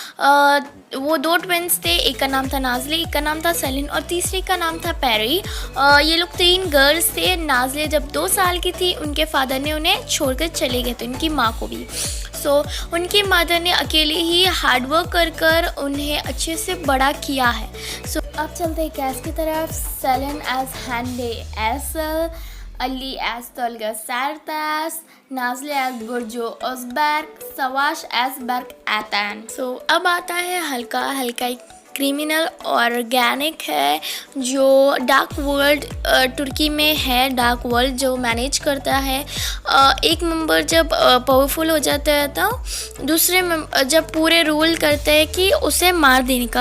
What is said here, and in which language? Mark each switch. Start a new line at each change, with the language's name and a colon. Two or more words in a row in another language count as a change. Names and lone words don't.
Hindi: वो 2 ट्विंस थे, एक का नाम था नाज़ले, एक का नाम था सेलिन और तीसरी का नाम था पेरी। ये लोग 3 गर्ल्स थे। नाज़ले जब 2 साल की थी, उनके फादर ने उन्हें छोड़कर चले गए थे, उनकी माँ को भी। सो उनकी मदर ने अकेले ही हार्डवर्क कर कर उन्हें अच्छे से बड़ा किया है। सो अब चलते हैं कैस की तरफ। सेलिन एज हैंडे एसल, अली एज तोलगा सारतास, नाज़ले एज बुर्जो ओजबर्ग, सवाश एज बर्क एतन। सो अब आता है हल्का। हल्का एक
English: criminal organic
Hindi: है जो
English: dark world
Hindi: तुर्की में है,
English: dark world
Hindi: जो मैनेज करता है। एक मेंबर जब पावरफुल हो जाता है तो दूसरे जब पूरे रूल करते हैं कि उसे मार देने का।